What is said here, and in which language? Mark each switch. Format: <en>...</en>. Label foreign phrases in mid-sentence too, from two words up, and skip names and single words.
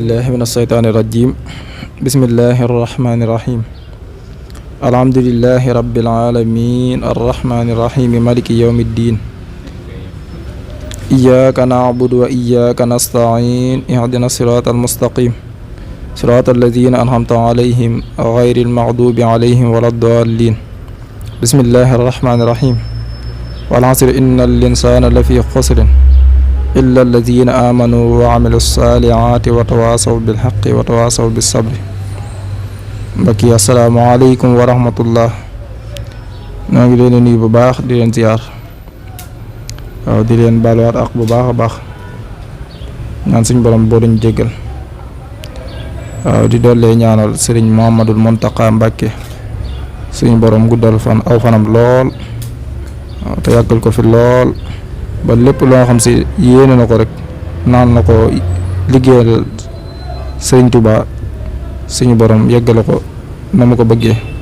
<ar>أعوذ بالله من الشيطان الرجيم بسم الله الرحمن الرحيم الحمد لله رب العالمين الرحمن الرحيم مالك يوم الدين إياك نعبد وإياك نستعين اهدنا الصراط المستقيم صراط الذين أنعمت عليهم غير المغضوب عليهم ولا الضالين بسم الله الرحمن الرحيم والعصر إن الإنسان لفي خسر إلا الذين آمنوا وعملوا الصالحات وتواصوا بالحق وتواصوا بالصبر mbokki السلام عليكم ورحمة الله</ar> <wo>ñoo ngi leen di nuyu bu baax di leen ziar waaw di leen baaluwaat ak bu baax a baax ñaan suñ borom boo dañ jéggal waaw di dollee ñaanal Serigne Mouhamadoul Mountakha Mbacké suñu borom guddal fan aw fanam lool waaw te yàggal ko fi lool ba lépp loo xam si yéene na ko rek naan na ko liggéeyal Serigne Touba suñu borom yeggale ko na mu ko bëggee</wo>